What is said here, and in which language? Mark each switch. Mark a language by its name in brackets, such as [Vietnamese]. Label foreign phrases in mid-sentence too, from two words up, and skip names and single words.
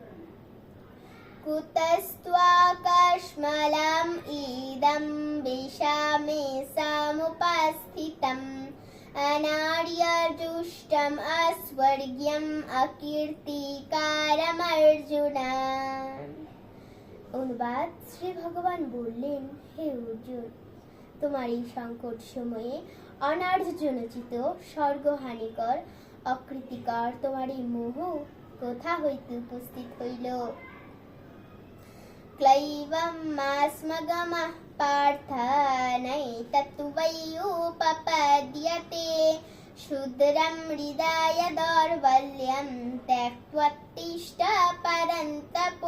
[Sanskrit] कुतस्त्वाकस्मलम् इदं विषमे समुपस्थितम् अनार्यजुष्टम् अस्वर्ग्यम् अकीर्तिकारम् अर्जुन। [Bangla] অনুবাদ। শ্রী ভগবান বললেন, হে অর্জুন, তোমার এই সংকট সময়ে অনার্যজনচিত স্বর্গহানিকর অকৃতিকর তোমার এই মোহ কোথা হইতে উপস্থিত হইল? [Sanskrit] ক্লৈবম মাস্মগমঃ পার্থ নৈতত্তু বৈ উপপদ্যতে শূদ্রম হৃদয় দৌর্বল্যম ত্যক্ত্বোত্তিষ্ঠ পরন্তপ।